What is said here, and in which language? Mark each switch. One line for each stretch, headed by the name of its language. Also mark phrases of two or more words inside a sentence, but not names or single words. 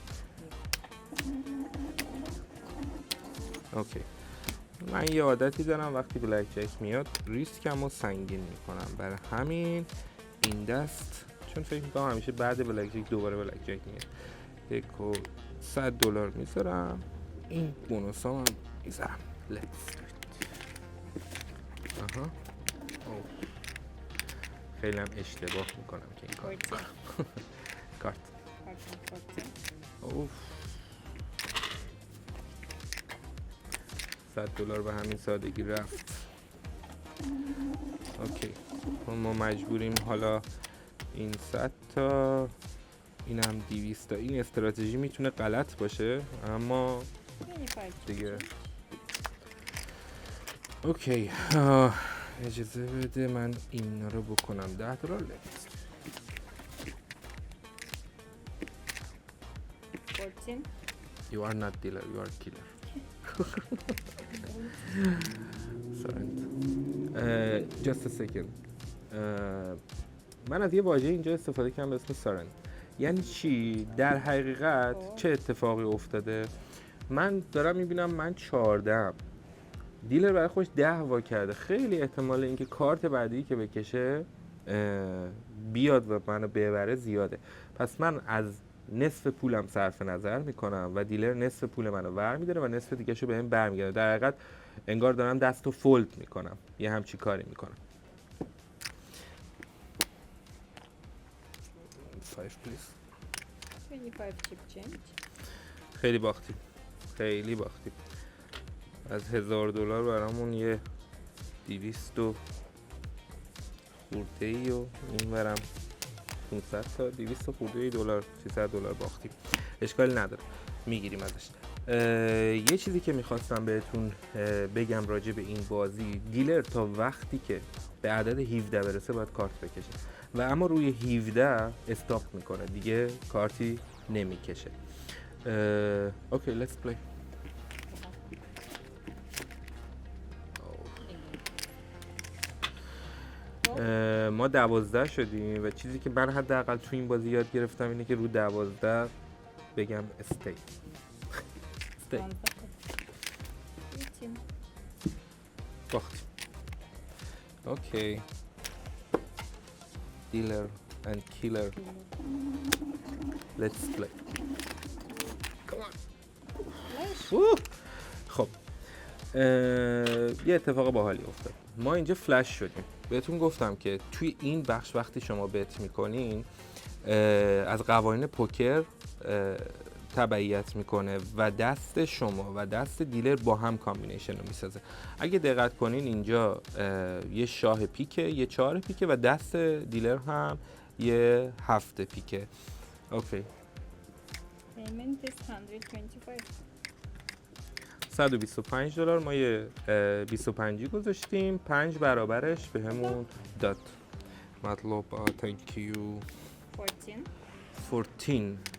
Persian: اوکی من یه عادتی دارم وقتی بلک جک میاد ریسکم رو سنگین میکنم، برای همین این دست چون فکر میکنم همیشه بعد بلک جک دوباره بلک جک میاد $100 میذارم. این بونوس هم میذارم.
English: Let's do it.
Persian: آها خیلی هم اشتباه میکنم که این کار 14. کارت.
English: Card 14.
Persian: اوف $100 به همین سادگی رفت. اوکی ما مجبوریم حالا این 100 تا این هم 200 تا. این استراتژی میتونه غلط باشه اما 25. دیگه اوکی اجازه بده من اینا رو بکنم $10 لفت. 14.
English: You are not dealer, you are killer. Sorry. Just a second.
Persian: من از یه واژه اینجا استفاده کردم به اسم سارن. یعنی چی؟ در حقیقت چه اتفاقی افتاده؟ من دارم میبینم من 14 دیلر برای خوش 10 وا کرده. خیلی احتمال اینکه کارت بعدی که بکشه بیاد و منو ببره زیاده. پس من از نصف پولم صرف نظر میکنم و دیلر نصف پول منو ور میداره و نصف دیگه شو بهم برمیگرده. در حقیقت انگار دارم دستو فولد میکنم، یه همچی کاری میکنم.
English: 5 please. 25 chip change.
Persian: خیلی باختیم، خیلی باختیم. از $1000 برامون یه 200 و خورده و این ورم 500 تا 200 تا خورده دلار 300 دلار باختیم. اشکالی نداره میگیریم ازش. یه چیزی که میخواستم بهتون بگم راجع به این بازی، دیلر تا وقتی که به عدد 17 برسه باید کارت بکشه و اما روی 17 استاپ میکنه دیگه کارتی نمیکشه.
English: اوکی let's play.
Persian: ما 12 شدیم و چیزی که من حداقل تو این بازی یاد گرفتم اینه که رو 12 بگم استی. استی. 18. باختیم.
English: Okay. Dealer and killer. Let's play. Come on.
Persian: خب یه اتفاق باحالی افتاد. ما اینجا فلش شدیم. بهتون گفتم که توی این بخش وقتی شما بت میکنین از قوانین پوکر تبعیت میکنه و دست شما و دست دیلر با هم کامبینیشن رو میسازه. اگه دقت کنین اینجا یه شاه پیکه، یه 4 پیکه و دست دیلر هم یه 7 پیکه. اوکی.
English: Payment is 125.
Persian: 125 دلار ما یه 25 گذاشتیم، 5 برابرش به همون داد.
English: مطلب thank you.
Persian: 14.